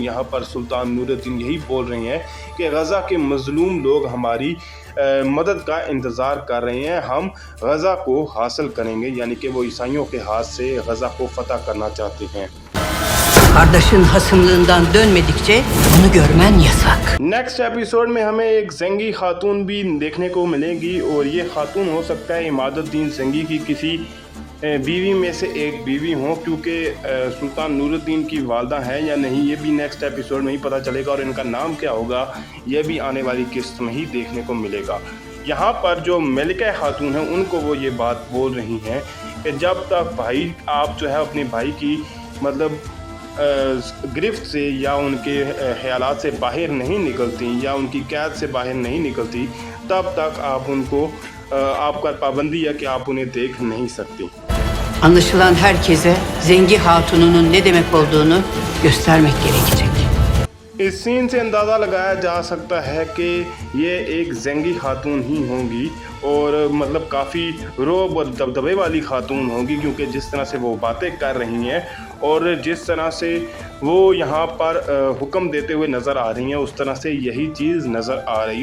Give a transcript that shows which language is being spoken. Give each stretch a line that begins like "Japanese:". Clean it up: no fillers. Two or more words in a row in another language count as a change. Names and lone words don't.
Urdu: یہاں پر سلطان نورالدین یہی بول رہے ہیں کہ غزہ کے مظلوم لوگ ہماری مدد کا انتظار کر رہے ہیں، ہم غزہ کو حاصل کریں گے، یعنی کہ وہ عیسائیوں کے ہاتھ سے غزہ کو فتح کرنا چاہتے ہیں.
Turkish: Kardeşin hasımlığından dönmedikçe bunu görmen yasak.
English: next episode
Urdu: میں ہمیں ایک زنگی خاتون بھی دیکھنے کو ملے گی اور یہ خاتون ہو سکتا ہے عمادالدین زنگی کی کسی بیوی میں سے ایک بیوی ہوں، کیونکہ سلطان نورالدین کی والدہ ہے یا نہیں یہ بھی
English: next episode
Urdu: میں ہی پتا چلے گا. اور ان کا نام کیا ہوگا یہ بھی آنے والی قسط میں ہی دیکھنے کو ملے گا. یہاں پر جو ملکہ خاتون ہیں ان کو وہ یہ بات بول رہی ہیں کہ جب تک بھائی آپ جو ہے اپنے بھائی کی مطلب گرفت سے یا ان کے خیالات سے باہر نہیں نکلتی یا ان کی قید سے باہر نہیں نکلتی، تب تک آپ ان کو آپ کا پابندی ہے کہ آپ انہیں دیکھ نہیں سکتی.
Turkish: Anlaşılan herkese Zengi Hatun'un ne demek olduğunu göstermek gerekecek.
Urdu: اس سین سے اندازہ لگایا جا سکتا ہے کہ یہ ایک زنگی خاتون ہی ہوں گی اور مطلب کافی رعب اور دبدبے والی خاتون ہوں گی، کیونکہ جس طرح سے وہ باتیں کر رہی ہیں اور جس طرح سے وہ یہاں پر حکم دیتے ہوئے نظر آ رہی ہیں، اس طرح سے یہی چیز نظر آ رہی ہے.